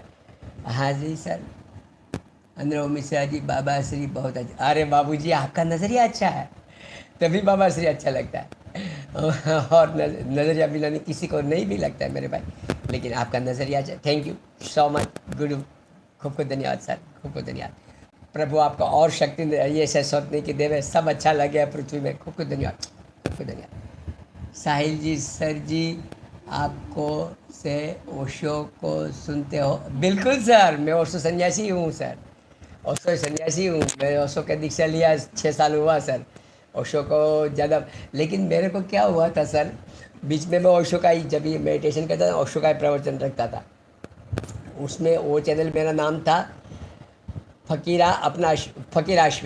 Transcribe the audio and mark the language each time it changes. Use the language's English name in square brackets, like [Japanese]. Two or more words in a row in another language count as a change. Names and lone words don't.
[Hindi] हाँ जी सर, अनुराग मिश्रा जी, बाबा श्री बहुत अच्छा। अरे बाबू जी आपका नज़रिया अच्छा है तभी बाबा श्री अच्छा लगता है, और नज़रिया बिना नहीं किसी को नहीं भी लगता है मेरे भाई, लेकिन आपका नज़रिया अच्छा। [English] thank you so much गुरु, [Hindi] खूब खूब धन्यवाद सर, खूब खूब धन्यवाद। प्रभु आपको और शक्ति दे, ये से सोचने की देवे, सब अच्छा लगे पृथ्वी में। खूब खूब धन्यवाद, खूब खूब धन्यवाद। साहिल जी, सर जी आपको से ओशो को सुनते हो? बिल्कुल सर, मैं ओशो सन्यासी हूँ सर, ओशो सन्यासी हूँ मैं, ओशो का दीक्षा लिया 6 साल हुआ सर। ओशो को ज़्यादा, लेकिन मेरे को क्या हुआ था सर, बीच में मैं ओशो का ही जब ये मेडिटेशन करता था ओशो का ही प्रवचन रखता था, उसमें वो चैनल मेरा नाम था फ़कीरा अपना फ़कीर आश्विन।